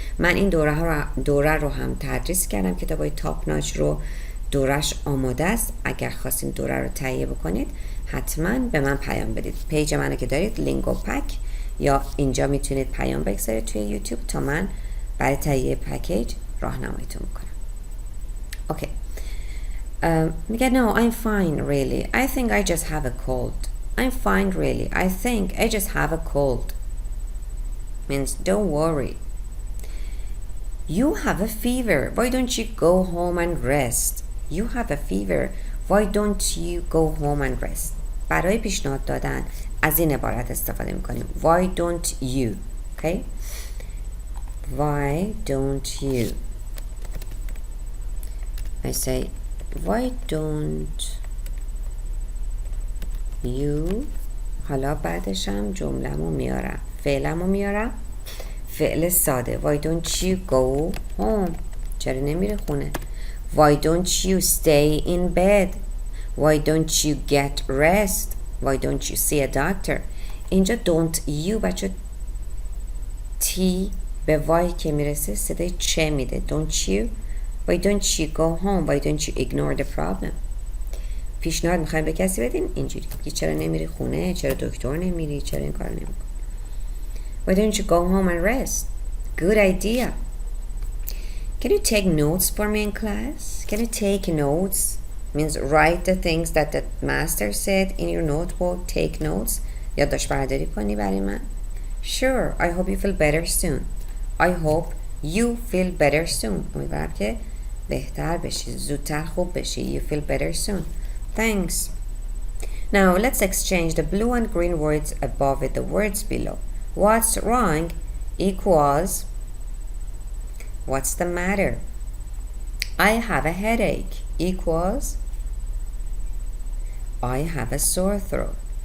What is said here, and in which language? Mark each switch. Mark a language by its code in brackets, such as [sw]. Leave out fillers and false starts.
[fa] من این دوره رو هم تدریس کردم. کتاب های تاپ ناچ رو دورش آماده است. اگر خواستین دوره رو تهیه بکنید حتما به من پیام بدید. پیج منو که دارید لینگو پک یا اینجا میتونید پیام بگذارید توی یوتیوب تا من برای تهیه پکیج راهنماییتون میکنم. [en] Okay. [fa] میگه [en] no I'm fine really. I think I just have a cold. I'm fine really. I think I just have a cold. Means don't worry. You have a fever. Why don't you go home and rest? You have a fever. Why don't you go home and rest? [fa] برای پیشنهاد دادن از این عبارت استفاده میکنیم. [en] Why don't you? Okay? Why don't you? I say why don't you. [fa] حالا بعدشم جمله‌مو میارم، فعلمو میارم، فعل ساده. [en] Why don't you go home? [fa] چرا نمیره خونه؟ [en] Why don't you stay in bed? Why don't you get rest? Why don't you see a doctor? [fa] اینجا [en] don't you [fa] بچه T به وای که میرسه صدای چه میده. [en] Don't you. Why don't you go home? Why don't you ignore the problem? [fa] پیشنهاد میخوایم به کسی بدین اینجوری که چرا نمیری خونه، چرا دکتر نمیری، چرا این کار نمیکنی. [en] Why don't you go home and rest? Good idea. Can you take notes for me in class? Can you take notes? Means write the things that the master said in your notebook. Take notes. [fa] یادداشت برداری کنی برای من. [en] Sure. I hope you feel better soon. I hope you feel better soon. [fa] امیدوارم که بهتر بشی، زودتر خوب بشی. [en] You feel better soon. Thanks. Now let's exchange the blue and green words above with the words below. What's wrong equals what's the matter? I have a headache equals I have a sore throat.